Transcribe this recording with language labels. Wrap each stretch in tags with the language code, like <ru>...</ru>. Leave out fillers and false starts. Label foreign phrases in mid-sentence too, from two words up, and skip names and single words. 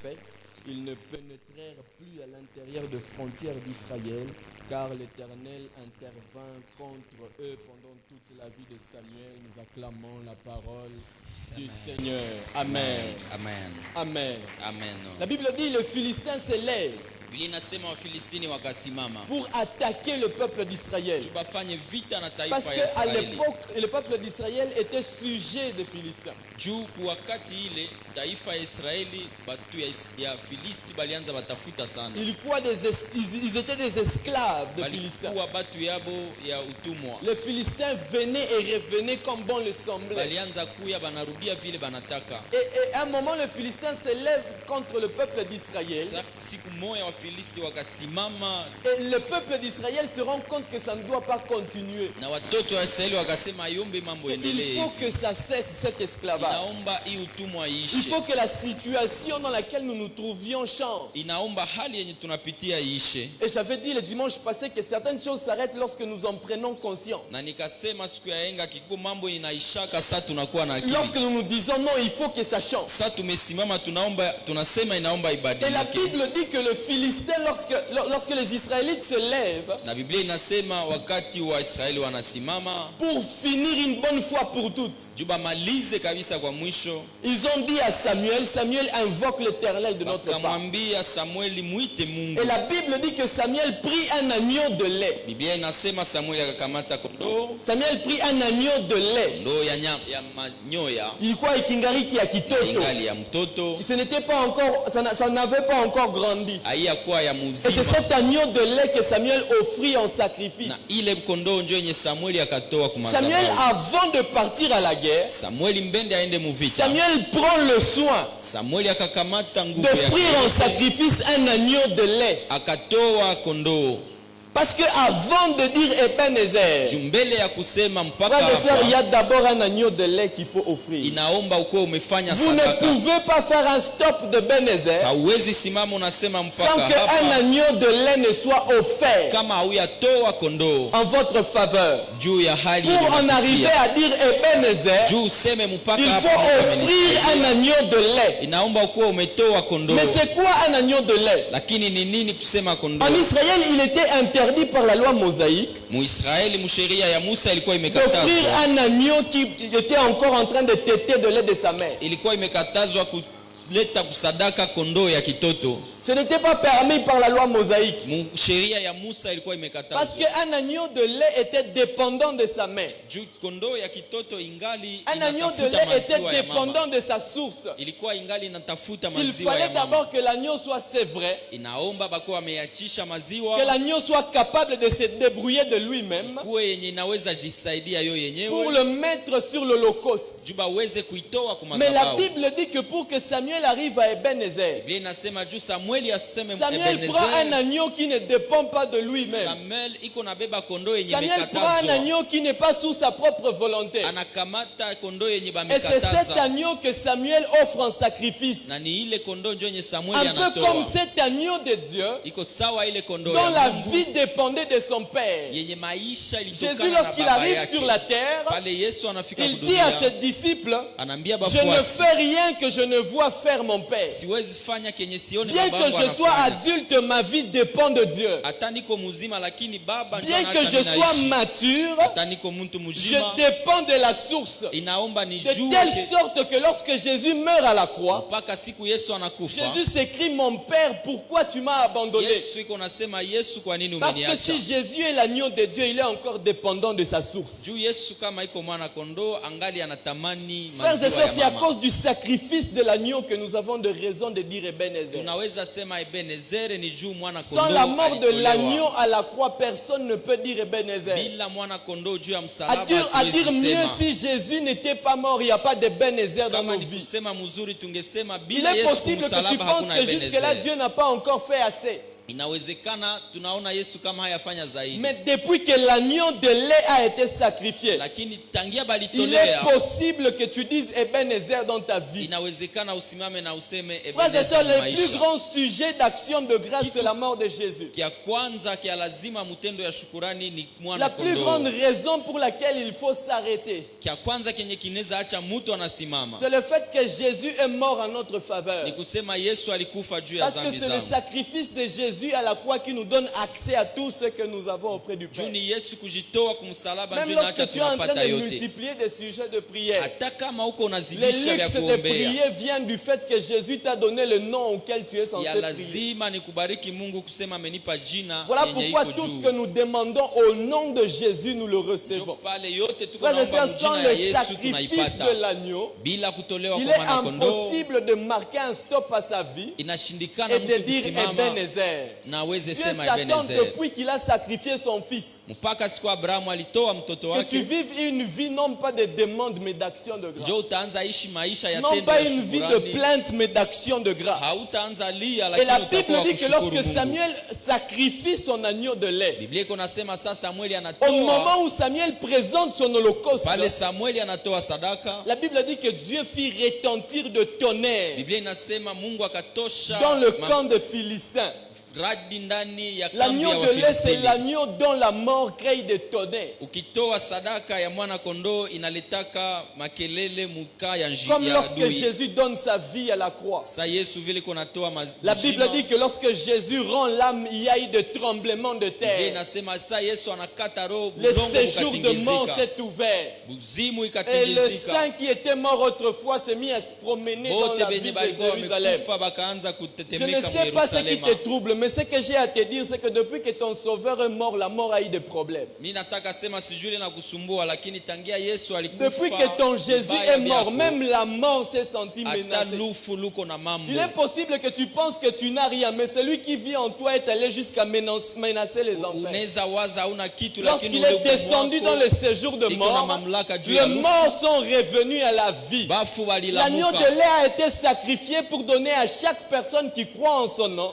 <fr>prophètes, ils ne pénétrèrent plus à l'intérieur des frontières d'Israël, car l'Éternel intervint contre eux pendant toute la vie de Samuel. Nous acclamons la parole du Seigneur. Amen. Amen. Amen. Amen. La Bible dit le Philistin s'élève</fr> <sw>Biblia inasema Wafilistini wakasimama</sw> <fr>pour attaquer le peuple d'Israël.</fr> <sw>bafanye vita na</sw> <fr>Parce</fr> <sw>taifa ya</sw> <fr>qu'à</fr> <sw>Israeli.</sw> <fr>l'époque, le peuple d'Israël était sujet des Philistins.</fr> <sw>Juu kwa wakati ile taifa ya Israeli batu ya Filisti balianza batafuta sana.</sw> <fr>Ils étaient des esclaves des Philistins.</fr> <sw>Balikuwa batu yabo ya utumwa.</sw> <fr>Les Philistins venaient et revenaient comme bon le semblait.</fr> <sw>Balianza kuya banarudia vile banataka.</sw> <fr>Et à un moment, les Philistins se lèvent contre le peuple d'Israël.</fr> <sw>Siku moja Wafilisti wakasimama</sw> <fr>Et le peuple d'Israël se rend compte que ça ne doit pas continuer.</fr> <sw>na watoto wa Israeli wakasema yombe mambo</sw> <fr>Il</fr> <sw>endelee.</sw> <fr>faut que ça cesse cet esclavage.</fr> <sw>Inaomba hii utumwa</sw> <fr>Il</fr> <sw>iishe.</sw> <fr>faut que la situation dans laquelle nous nous trouvions change.</fr> <sw>Inaomba hali yenye tunapitia iishe.</sw> <fr>Et j'avais dit le dimanche passé que certaines choses s'arrêtent lorsque nous en prenons conscience.</fr> <sw>Na nikasema siku ya yenga kiko mambo inaishaka, sasa tunakuwa na akili.</sw> <fr>Lorsque nous nous disons non, il faut que ça change.</fr> <sw>Sasa tumesimama tunasema inaomba</sw> <fr>Et la</fr> <sw>ibadilike.</sw> <fr>Bible dit que le Philistin, lorsque les Israélites se lèvent</fr> <sw>Na Biblia inasema wakati wa Israeli wanasimama</sw> <fr>pour finir une bonne fois pour toutes,</fr> <sw>juba malize kabisa kwa mwisho,</sw> <fr>ils ont dit à Samuel, Samuel invoque l'Éternel de notre part.</fr> <sw>wakamwambia Samueli muite Mungu.</sw> <fr>Et la Bible dit que Samuel prit un agneau de lait.</fr> <sw>Biblia inasema Samueli akakamata kondoo,</sw> <fr>Samuel prit un agneau de lait.</fr> <sw>kondoo ya manyoya Ilikuwa ikingariki ya kitoto. ingali ya mtoto,</sw> <fr>Ce n'était pas encore, ça n'avait pas encore grandi.</fr> <sw>haiyakuwa ya</sw> <fr>Et c'est</fr> <sw>mzima.</sw> <fr>cet agneau de lait que Samuel offrit en sacrifice.</fr> <sw>Na ile kondoo ndio yenye Samueli akatoa kwa</sw> <fr>Samuel,</fr> <sw>madhabahu.</sw> <fr>avant de partir à la guerre,</fr> <sw>Samueli mbende aende muvita.</sw> <fr>Samuel prend le soin</fr> <sw>Samueli akakamata nguvu</sw> <fr>d'offrir en</fr> <sw>yake,</sw> <fr>sacrifice un agneau de lait.</fr> <sw>akatoa kondoo.</sw> <fr>Parce que avant de dire Ebenezer,</fr> <sw>Jumbele ya kusema mpaka</sw> <fr>frères et sœurs, il y</fr> <sw>hapa,</sw> <fr>a d'abord un agneau de lait qu'il faut offrir.</fr> <sw>inaomba ukuwe umefanya</sw> <fr>Vous ne</fr> <sw>sadaka.</sw> <fr>pouvez pas faire un stop de Ebenezer</fr> <sw>Hauwezi simama unasema</sw> <fr>sans</fr> <sw>mpaka</sw> <fr>qu'un</fr> <sw>hapa</sw> <fr>agneau de lait ne soit offert</fr> <sw>kama hauyatoa kondoo</sw> <fr>en votre faveur.</fr> <sw>juu ya hali</sw> <fr>Pour en arriver</fr> <sw>unayopitia.</sw> <fr>à dire Ebenezer,</fr> <sw>Juu useme mpaka</sw> <fr>il</fr> <sw>hapa</sw> <fr>faut</fr> <sw>Mungu</sw> <fr>offrir un</fr> <sw>amenisaidia.</sw> <fr>agneau de lait.</fr> <sw>Inaomba ukuwe umetoa kondoo.</sw> <fr>Mais c'est quoi un agneau de lait?</fr> <sw>Lakini ni nini kusema kondoo?</sw> <fr>En Israël, il était interdit par la loi mosaïque</fr> <sw>Muisraeli msheria ya Musa ilikuwa</sw> <fr>d'offrir</fr> <sw>imekatazwa.</sw> <fr>un agneau qui était encore en train de téter de lait de sa mère.</fr> <sw>Ilikuwa imekatazwa kuleta kusadaka kondoo ya kitoto.</sw> <fr>Ce n'était pas permis par la loi mosaïque.</fr> <sw>Sheria ya Musa ilikuwa</sw> <fr>Parce</fr> <sw>imekatazwa.</sw> <fr>qu'un agneau de lait était dépendant de sa mère.</fr> <sw>Juu kondoo ya kitoto ingali</sw> <fr>Un agneau de</fr> <sw>inatafuta</sw> <fr>lait était</fr> <sw>maziwa ya mama.</sw> <fr>dépendant de sa source.</fr> <sw>Ilikuwa ingali inatafuta</sw> <fr>Il</fr> <sw>maziwa</sw> <fr>fallait</fr> <sw>ya mama.</sw> <fr>d'abord que l'agneau soit sévré,</fr> <sw>Inaomba bakuwa wameachisha maziwa,</sw> <fr>que l'agneau soit capable de se débrouiller de lui-même</fr> <sw>kuwe yenye inaweza jisaidia yo</sw> <fr>pour</fr> <sw>yenyewe,</sw> <fr>le mettre sur l'holocauste.</fr> <sw>juba weze kuitoa kwa</sw> <fr>Mais la</fr> <sw>madhabahu.</sw> <fr>Bible dit que pour que Samuel arrive à Ebenezer,</fr> <sw>Biblia inasema juu Samueli aseme</sw> <fr>Samuel prend un</fr> <sw>Ebenezer,</sw> <fr>agneau qui ne dépend pas de lui-même.</fr> <sw>Samuel iko nabeba kondoo yenye</sw> <fr>Samuel prend un</fr> <sw>imekatazwa.</sw> <fr>agneau qui n'est pas sous sa propre volonté.</fr> <sw>Anakamata kondoo yenye</sw> <fr>Et c'est cet</fr> <sw>bamekataza.</sw> <fr>agneau que Samuel offre en sacrifice.</fr> <sw>Na ni ile kondoo ndio yenye Samueli</sw> <fr>Un peu comme</fr> <sw>anatoa.</sw> <fr>cet agneau de Dieu</fr> <sw>Iko sawa ile kondoo</sw> <fr>dont</fr> <sw>ya</sw> <fr>la</fr> <sw>Mungu</sw> <fr>vie dépendait de son Père.</fr> <sw>yenye maisha</sw> <fr>Jésus,</fr> <sw>ilitokana na</sw> <fr>lorsqu'il</fr> <sw>baba</sw> <fr>arrive</fr> <sw>yake.</sw> <fr>sur la terre,</fr> <sw>Pale Yesu anafika</sw> <fr>il dit à</fr> <sw>kudunia,</sw> <fr>ses disciples,</fr> <sw>anaambia</sw> <fr>je ne</fr> <sw>bafuasi,</sw> <fr>fais rien que je ne vois faire mon Père.</fr> <sw>siwezi fanya kenye sione</sw> <fr>Bien</fr> <sw>babangu</sw> <fr>que je sois</fr> <sw>anafanya.</sw> <fr>adulte, ma vie dépend de Dieu.</fr> <sw>Hata niko muzima lakini baba ndio</sw> <fr>Bien que</fr> <sw>anaacha</sw> <fr>je</fr> <sw>mimi</sw> <fr>sois</fr> <sw>naishi.</sw> <fr>mature,</fr> <sw>Hata niko mtu</sw> <fr>je</fr> <sw>mzima,</sw> <fr>dépends de la source.</fr> <sw>inaomba</sw> <fr>De</fr> <sw>nijue</sw> <fr>telle sorte que lorsque Jésus meurt à la croix,</fr> <sw>mpaka siku Yesu anakufa.</sw> <fr>Jésus s'écrit, mon Père, pourquoi tu m'as abandonné?</fr> <sw>Yesu iko nasema, Yesu kwa nini</sw> <fr>Parce que</fr> <sw>umeniacha?</sw> <fr>si Jésus est l'agneau de Dieu, il est encore dépendant de sa source.</fr> <sw>Juu Yesu kama iko mwana kondoo angali anatamani</sw> <fr>Frères et</fr> <sw>maziwa</sw> <fr>sœurs,</fr> <sw>ya</sw> <fr>c'est à</fr> <sw>mama.</sw> <fr>cause du sacrifice de l'agneau que nous avons de raison de dire Ebenezer.</fr> <sw>Tunaweza sema Ebenezer ni juu mwana</sw> <fr>Sans</fr> <sw>kondoo</sw> <fr>la mort de</fr> <sw>alitolewa.</sw> <fr>l'agneau à la croix, personne ne peut dire Ebenezer.</fr> <sw>Bila mwana kondoo juu ya</sw> <fr>À</fr> <sw>msalaba</sw> <fr>dire</fr> <sw>hatuwezi</sw> <fr>mieux,</fr> <sw>sema.</sw> <fr>si Jésus n'était pas mort, il n'y a pas d'Ebenezer dans</fr> <sw>Kama</sw> <fr>nos</fr> <sw>ni</sw> <fr>vies.</fr> <sw>kusema mzuri tungesema</sw> <fr>Il</fr> <sw>bila</sw> <fr>est</fr> <sw>Yesu</sw> <fr>possible que tu</fr> <sw>kumsalaba</sw> <fr>penses</fr> <sw>hakuna</sw> <fr>que jusque-là,</fr> <sw>Ebenezer.</sw> <fr>Dieu n'a pas encore fait assez.</fr> <sw>Inawezekana tunaona Yesu kama hayafanya zaidi.</sw> <fr>Mais depuis que l'agneau de lait a été sacrifié,</fr> <sw>Lakini tangia</sw> <fr>il est</fr> <sw>balitolea,</sw> <fr>possible que tu dises Ebenezer dans ta vie.</fr> <sw>inawezekana usimame na useme</sw> <fr>Frères et sœurs,</fr> <sw>Ebenezer</sw> <fr>le plus</fr> <sw>maisha.</sw> <fr>grand sujet d'action de grâce, c'est la mort de Jésus.</fr> <sw>Kia kwanza kia lazima mtendo ya shukurani ni mwana</sw> <fr>La plus grande</fr> <sw>kondoo.</sw> <fr>raison pour laquelle il faut s'arrêter,</fr> <sw>Kia kwanza kenye kinaweza acha mtu anasimama</sw> <fr>c'est le fait que Jésus est mort en notre faveur.</fr> <sw>ni kusema Yesu alikufa juu ya</sw> <fr>Parce que</fr> <sw>dhambi</sw> <fr>c'est le</fr> <sw>zangu.</sw> <fr>sacrifice de Jésus à la croix qui nous donne accès à tout ce que nous avons auprès du</fr> <sw>Juu</sw> <fr>Père.</fr> <sw>ni Yesu kujitoa kumsalaba</sw> <fr>Même</fr> <sw>ndio inaacha</sw> <fr>lorsque tu es en train</fr> <sw>tunapata</sw> <fr>de</fr> <sw>yote.</sw> <fr>multiplier des sujets de prière,</fr> <sw>Hata kama uko</sw> <fr>les</fr> <sw>unazidisha vya</sw> <fr>luxe de</fr> <sw>kuombea,</sw> <fr>prier viennent du fait que Jésus t'a donné le nom auquel tu es censé</fr> <sw>ya</sw> <fr>prier.</fr> <sw>lazima ni kubariki Mungu kusema amenipa jina</sw> <fr>Voilà</fr> <sw>yenye</sw> <fr>pourquoi</fr> <sw>iko</sw> <fr>tout ce</fr> <sw>juu.</sw> <fr>que nous demandons au nom de Jésus, nous le</fr> <sw>Ndio</sw> <fr>recevons.</fr> <sw>pale yote tuko</sw> <fr>Frères et</fr> <sw>naomba</sw> <fr>sœurs, sans</fr> <sw>mjina ya</sw> <fr>le</fr> <sw>Yesu</sw> <fr>sacrifice</fr> <sw>tunaipata.</sw> <fr>de l'agneau,</fr> <sw>Bila kutolewa</sw> <fr>il</fr> <sw>kwa</sw> <fr>est</fr> <sw>mwana kondoo</sw> <fr>impossible de marquer un stop à sa vie</fr> <sw>inashindikana</sw> <fr>et de</fr> <sw>mtu</sw> <fr>dire</fr> <sw>kusimama</sw> <fr>Ebenezer.</fr> <sw>na aweze</sw> <fr>Dieu</fr> <sw>sema</sw> <fr>s'attend</fr> <sw>Ebenezer.</sw> <fr>depuis qu'il a sacrifié son fils.</fr> <sw>Mpaka siku Abrahamu alitoa mtoto</sw> <fr>Que tu</fr> <sw>wake,</sw> <fr>vives une vie non pas de demande mais d'action de grâce.</fr> <sw>ndio utaanza ishi maisha ya</sw> <fr>Non</fr> <sw>tendo</sw> <fr>pas</fr> <sw>ya</sw> <fr>une vie de</fr> <sw>shukrani.</sw> <fr>plainte mais d'action de grâce.</fr> <sw>Hautaanza lia,</sw> <fr>Et la</fr> <sw>lakini</sw> <fr>Bible</fr> <sw>utakuwa</sw> <fr>dit que</fr> <sw>kushukuru</sw> <fr>lorsque</fr> <sw>Mungu.</sw> <fr>Samuel sacrifie son agneau de lait,</fr> <sw>Biblia iko nasema sasa Samueli</sw> <fr>au</fr> <sw>anatoa,</sw> <fr>moment où Samuel présente son holocauste,</fr> <sw>pale Samueli anatoa sadaka,</sw> <fr>la Bible dit que Dieu fit retentir de tonnerre</fr> <sw>Biblia inasema Mungu akatosha</sw> <fr>dans le camp des Philistins.</fr> <sw>radi ndani ya kambi</sw> <fr>L'agneau</fr> <sw>ya</sw> <fr>de lait, c'est</fr> <sw>Wafilistini.</sw> <fr>l'agneau dont la mort crée des tonnerres.</fr> <sw>Ukitoa sadaka ya mwana kondoo inaletaka makelele muka ya</sw> <fr>Comme</fr> <sw>ya</sw> <fr>lorsque</fr> <sw>adui.</sw> <fr>Jésus donne sa vie à la croix.</fr> <sw>Sa Yesu vile konatoa</sw> <fr>La Bible dit que lorsque Jésus rend l'âme, il y a eu de tremblements de</fr> <sw>Biblia</sw> <fr>terre.</fr> <sw>inasema sa Yesu anakata roho,</sw> <fr>Le</fr> <sw>udongo</sw> <fr>séjour de mort</fr> <sw>ukatingizika,</sw> <fr>s'est ouvert.</fr> <sw>buzimu</sw> <fr>Et le</fr> <sw>ikatingizika.</sw> <fr>saint qui était mort autrefois s'est mis à se promener dans</fr> <sw>Bote</sw> <fr>la</fr> <sw>benye</sw> <fr>ville de</fr> <sw>balikuwa</sw> <fr>Jérusalem.</fr> <sw>wamekufa bakaanza</sw> <fr>Je ne</fr> <sw>kutetemeka</sw> <fr>sais pas ce qui</fr> <sw>Yerusalema.</sw> <fr>te trouble, mais ce que j'ai à te dire, c'est que depuis que ton sauveur est mort, la mort a eu des problèmes.</fr> <sw>Mimi nataka sema sijui na kusumbua, lakini tangia Yesu alikufa,</sw> <fr>Depuis que ton Jésus</fr> <sw>vibaya</sw> <fr>est mort,</fr> <sw>vyako,</sw> <fr>même la mort s'est sentie</fr> <sw>hata</sw> <fr>menacée.</fr> <sw>lufu luko na mambo.</sw> <fr>Il est possible que tu penses que tu n'as rien, mais celui qui vit en toi est allé jusqu'à menacer les enfers.</fr> <sw>Unaweza waza hauna kitu, lakini</sw> <fr>Lorsqu'il est</fr> <sw>ule</sw> <fr>descendu</fr> <sw>mwako,</sw> <fr>dans le séjour de</fr> <sw>iko na</sw> <fr>mort,</fr> <sw>mamlaka juu ya</sw> <fr>les</fr> <sw>lufu.</sw> <fr>morts sont revenus à la vie.</fr> <sw>Bafu</sw> <fr>L'agneau</fr> <sw>walilamuka.</sw> <fr>de lait a été sacrifié pour donner à chaque personne qui croit en son nom</fr>